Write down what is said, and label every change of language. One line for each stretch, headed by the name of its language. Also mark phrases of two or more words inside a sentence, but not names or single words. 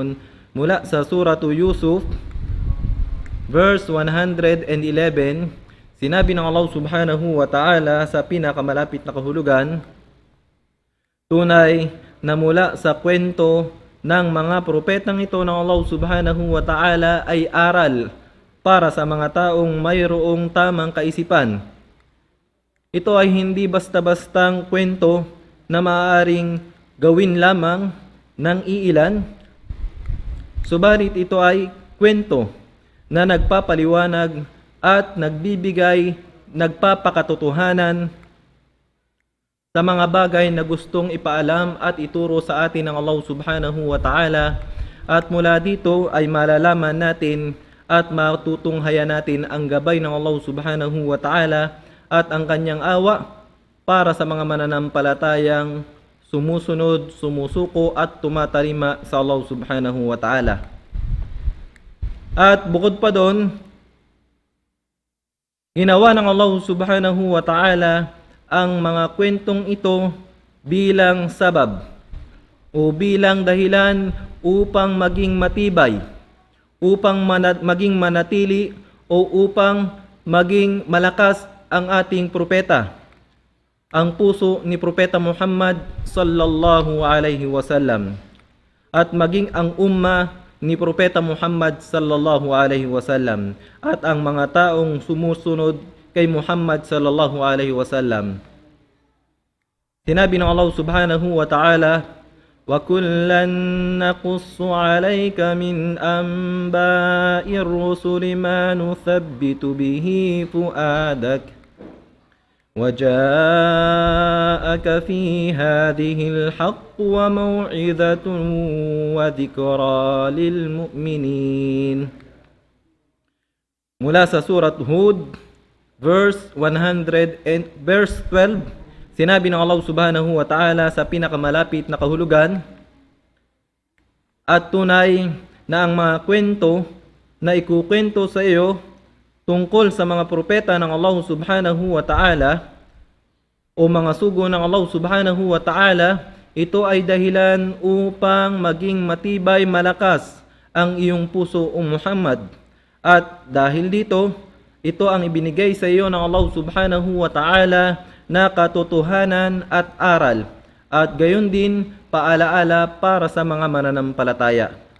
Filipino: Mula sa Suratu Yusuf, verse 111, sinabi ng Allah
Arabic: سبحانه وتعالى
Filipino: sa pinakamalapit na kahulugan, tunay na mula sa kwento ng mga propetang ito ng Allah
Arabic: سبحانه وتعالى
Filipino: ay aral para sa mga taong mayroong tamang kaisipan. Ito ay hindi basta-bastang kwento na maaaring gawin lamang ng iilan, subalit ito ay kwento na nagpapaliwanag at nagpapakatotohanan sa mga bagay na gustong ipaalam at ituro sa atin ng Allah
Arabic: سبحانه وتعالى,
Filipino: at mula dito ay malalaman natin at matutunghayan natin ang gabay ng Allah
Arabic: سبحانه وتعالى
Filipino: at ang kanyang awa para sa mga mananampalatayang sumusunod, sumusuko at tumatalima sa Allah
Arabic: سبحانه وتعالى.
Filipino: At bukod pa doon, ginawa ng Allah
Arabic: سبحانه وتعالى
Filipino: ang mga kwentong ito bilang sabab o bilang dahilan upang maging matibay, upang maging manatili o upang maging malakas ang ating propeta, ang puso ni Propeta Muhammad
Arabic: صلى الله عليه وسلم,
Filipino: at maging ang umma ni Propeta Muhammad
Arabic: صلى الله عليه وسلم
Filipino: at ang mga taong sumusunod kay Muhammad
Arabic: صلى الله عليه وسلم.
Filipino: Sinabi ng Allah
Arabic: سبحانه وتعالى, وكلا نقص عليك من أنباء الرسل ما نثبت به فؤادك وجاءك في هذه الحق وموعظة وذكرى للمؤمنين.
Filipino: Mula sa Surat Hud, verse 12, sinabi ng Allah
Arabic: سبحانه وتعالى
Filipino: sa pinakamalapit na kahulugan, at tunay na ang mga kwento na ikukwento sa iyo tungkol sa mga propeta ng Allah
Arabic: سبحانه وتعالى
Filipino: o mga sugo ng Allah
Arabic: سبحانه وتعالى,
Filipino: ito ay dahilan upang maging matibay malakas ang iyong puso o Muhammad. At dahil dito, ito ang ibinigay sa iyo ng Allah
Arabic: سبحانه وتعالى
Filipino: na katotohanan at aral, at gayon din paalaala para sa mga mananampalataya.